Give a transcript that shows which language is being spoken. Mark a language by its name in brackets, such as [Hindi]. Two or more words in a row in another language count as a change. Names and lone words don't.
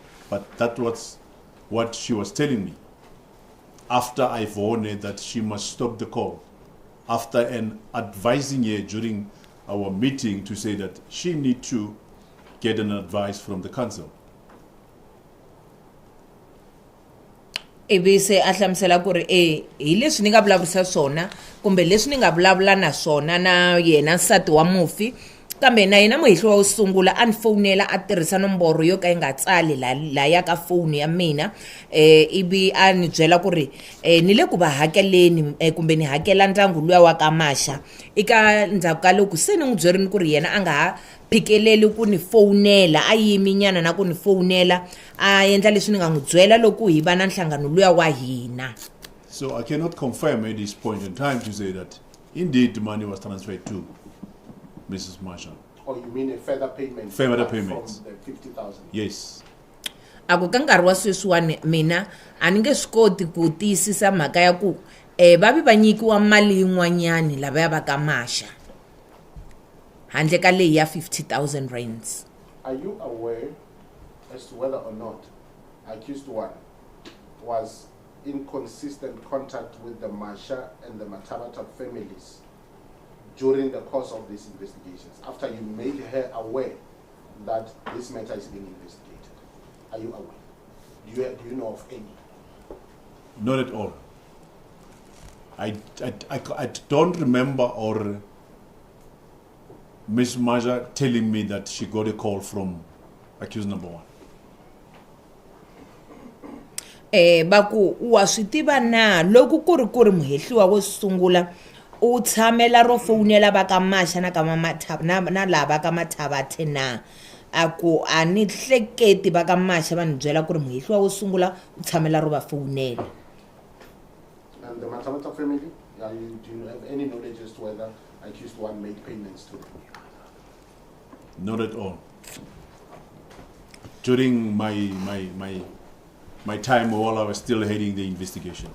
[English] But that was what she was telling me. After I warned her that she must stop the call, after advising her during our meeting to say that she need to get an advice from the council. [Tsonga] Ebise ahlamusela ku ri hi leswi ni nga vulavurisa swona kumbe leswi ni nga vulavula na swona na yena nsati wa mufi, kambe na yena muhehli wa wo sungula a ni fonela a tirhisa nomboro yo ka yi nga tsali la ya ka foni ya mina, ivi a ni byela ku ri ni le ku va hakeleni kumbe ni hakela ndyangu luya wa ka Masha. Eka ndzhaku ka loko se ni n'wi byerini ku ri yena a nga ha phikeleli ku ni fonela, a yiminyana na ku ni fonela, a endla leswi ni nga n'wi byela loko hi va na nhlangano luya wa hina. [English] So I cannot confirm at this point in time to say that indeed the money was transferred to Mrs. Masha. Or you mean a further payment? Further payment. From the 50,000? Yes. [Tsonga] Ako ka nkarhi wa sweswiwani mina a ni nge swi koti ku tiyisisa mhaka ya ku va vi va nyikiwa mali yin'wanyani lavaya va ka Masha handle ka leyi ya 50,000 rands. [English] Are you aware as to whether or not accused one was in consistent contact with the Masha and the Matabata families during the course of these investigations, after you made her aware that this matter is being investigated? Are you aware? Do you know of any? Not at all. I don't remember or Ms. Masha telling me that she got a call from accused number one. [Tsonga] Baku wa swi tiva na loko ku ri muhehliwa wo sungula u tshamela ro fonela va ka Masha na ka na lava ka Mathabathe na aku a ni hleketi va ka Masha va ni byela ku ri muhehliwa wo sungula u tshamela ro va fonela. [English] And the Matabata family, do you have any knowledge as to whether accused one made payments to them? Not at all. During my time while I was still heading the investigation.